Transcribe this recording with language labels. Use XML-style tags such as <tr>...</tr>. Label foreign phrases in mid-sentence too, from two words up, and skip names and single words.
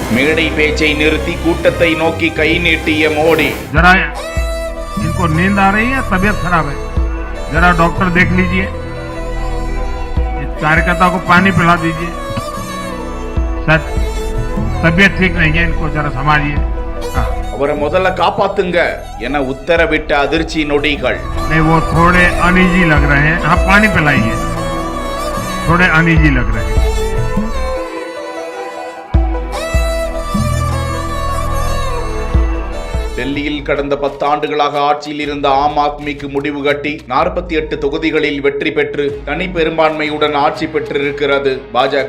<ta>மேடை பேச்சை நிறுத்தி கூட்டத்தை நோக்கி கை நீட்டிய மோடி.</ta> <hi>जरा इनको नींद आ रही है, तबीयत खराब है, जरा डॉक्टर देख लीजिए, इस कार्यकर्ता को पानी पिला दीजिए, सर तबीयत ठीक नहीं है, इनको जरा संभालिए.</hi> <ta>அவரை முதல்ல காப்பாத்துங்க என உத்தரவிட்ட அதிர்ச்சி நொடிகள்.</ta> <hi>नहीं वो थोड़े अनईजी लग रहे हैं, हाँ पानी पिलाइए, थोड़े अनईजी लग रहे हैं.</hi> <ta>டெல்லியில் கடந்த 10 ஆண்டுகளாக ஆட்சியில் இருந்த ஆம் ஆத்மிக்கு முடிவு கட்டி 48 தொகுதிகளில் வெற்றி பெற்று தனி பெரும்பான்மையுடன் ஆட்சி பெற்றிருக்கிறது பாஜக.</ta>